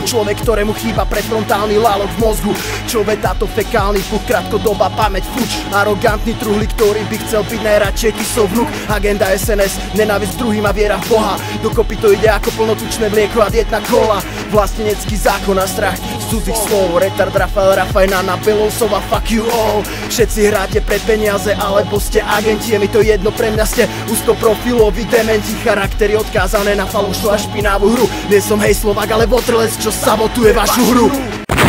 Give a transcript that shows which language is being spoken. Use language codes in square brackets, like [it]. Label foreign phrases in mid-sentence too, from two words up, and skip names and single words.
[sk] Človek, ktorému chýba prefrontálny lálok v mozgu. Čo ve táto fekálny puk, krátkodoba pamäť fuč. Arogantný truhlík, ktorý by chcel byť najradšej tisov vnúk. Agenda SNS, nenávisť druhým a viera v Boha. Dokopy to ide ako plnotučné mlieko a dietna kola. Vlastenecký zákon a strach z cudzích slov. Retard Rafael Rafajna na Belousova, [en] fuck you all. [sk] Všetci hráte pre peniaze, alebo ste agenti. Je mi to jedno, pre mňa ste úzkoprofiloví dementi. Charaktery odkázané na falošnú a špinavú hru. Nie som hej Slovák, ale votrelec, čo sabotuje vašu hru.